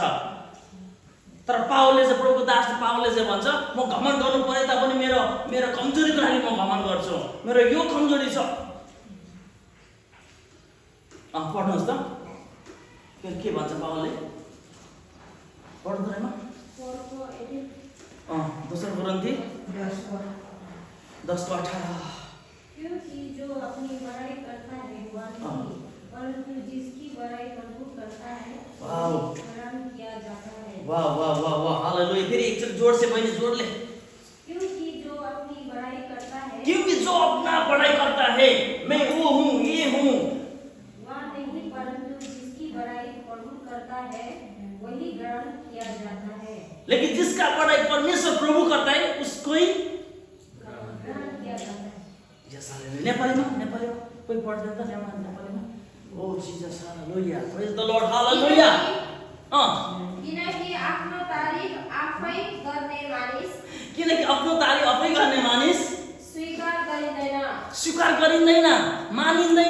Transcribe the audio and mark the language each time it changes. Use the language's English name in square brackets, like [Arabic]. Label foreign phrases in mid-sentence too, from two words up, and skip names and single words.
[Nepali] तर पावलले चाहिँ, प्रभुको दास पावलले चाहिँ भन्छ म घमण्ड गर्नु परे तापनि मेरो मेरो कमजोरीको लागि म घमण्ड गर्छु, मेरो यो कमजोरी छ। पढ्नुहोस् त के भन्छ पावलले, पढ्दैमा दोस्रो कोरिन्थी 10:18। [Hindi] क्योंकि जो अपनी बड़ाई करता है वह नहीं, परंतु जिसकी बड़ाई प्रभु करता है प्रणाम किया जाता है। वाह वाह वाह वाह, हालेलुया। फिर एक जोर से बहनी, जोर ले। क्योंकि जो अपनी बड़ाई करता है, क्योंकि जो अपना बड़ाई करता है, मैं वो हूँ, ये हूँ, वह नहीं, परंतु जिसकी बड़ाई प्रभु करता है वही ग्रहण किया जाता है। लेकिन जिसका बड़ाई परमेश्वर प्रभु करता है उसको ही ग्रहण किया जाता है। [English] yes, hallelujah. [Nepali] नेपालीमा कोही पढ्दैन त नेपालीमा? [English] Oh Jesus, hallelujah, praise the Lord, hallelujah. [Nepali] किनकि आफ्नो तारिफ आफै गर्ने मानिस, किनकि आफ्नो तारिफ आफै गर्ने मानिस स्वीकार गरिँदैन, मानिँदैन।